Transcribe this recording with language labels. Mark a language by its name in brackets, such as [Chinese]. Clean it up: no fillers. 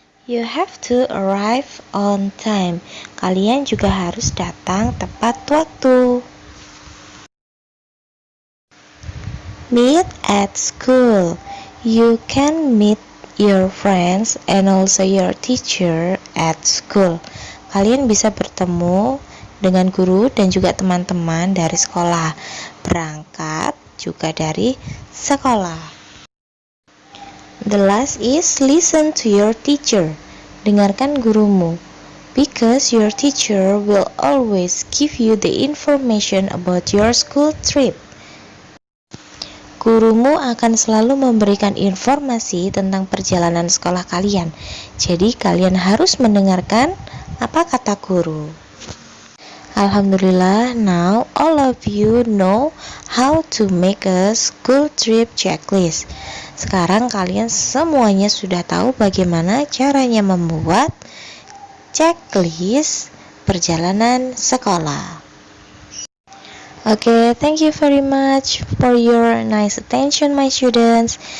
[English] You have to arrive on time. [Indonesian] Kalian juga harus datang tepat waktu. [English] Meet at school. You can meet your friends and also your teacher at school. [Indonesian] Kalian bisa bertemu dengan guru dan juga teman-teman dari sekolah. Berangkat juga dari sekolah. [English] The last is listen to your teacher. [Indonesian] Dengarkan gurumu, [English] because your teacher will always give you the information about your school trip. [Indonesian] Gurumu akan selalu memberikan informasi tentang perjalanan sekolah kalian. Jadi kalian harus mendengarkan apa kata guru. [English] Alhamdulillah, now all of you know how to make a school trip checklist. [Indonesian] Sekarang kalian semuanya sudah tahu bagaimana caranya membuat checklist perjalanan sekolah. [English] Okay, thank you very much for your nice attention my students.